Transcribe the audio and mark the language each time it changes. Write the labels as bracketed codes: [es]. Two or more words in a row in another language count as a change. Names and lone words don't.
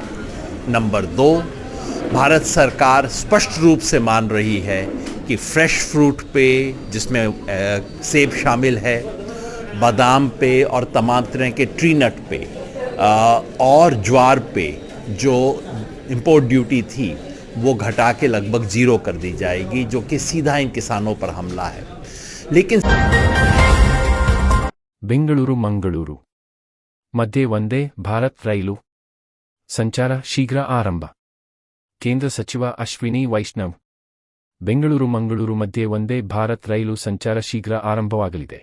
[hi] नंबर 2, भारत सरकार स्पष्ट रूप से मान रही है कि [en] fresh fruit [hi] पे, जिसमें सेब शामिल है, बादाम पे और तमाम तरह के [en] tree nut [hi] पे और ज्वार पे जो [en] import duty [hi] थी वो घटा के लगभग 0 कर दी जाएगी, जो कि सीधा इन किसानों पर हमला है. लेकिन [kn] ಬೆಂಗಳೂರು ಮಂಗಳೂರು ಮಧ್ಯೆ ವಂದೇ ಭಾರತ್ ರೈಲು ಸಂಚಾರ ಶೀಘ್ರ ಆರಂಭ. ಕೇಂದ್ರ ಸಚಿವ ಅಶ್ವಿನಿ ವೈಷ್ಣವ್. ಬೆಂಗಳೂರು ಮಂಗಳೂರು ಮಧ್ಯೆ ವಂದೇ ಭಾರತ್ ರೈಲು ಸಂಚಾರ ಶೀಘ್ರ ಆರಂಭವಾಗಲಿದೆ.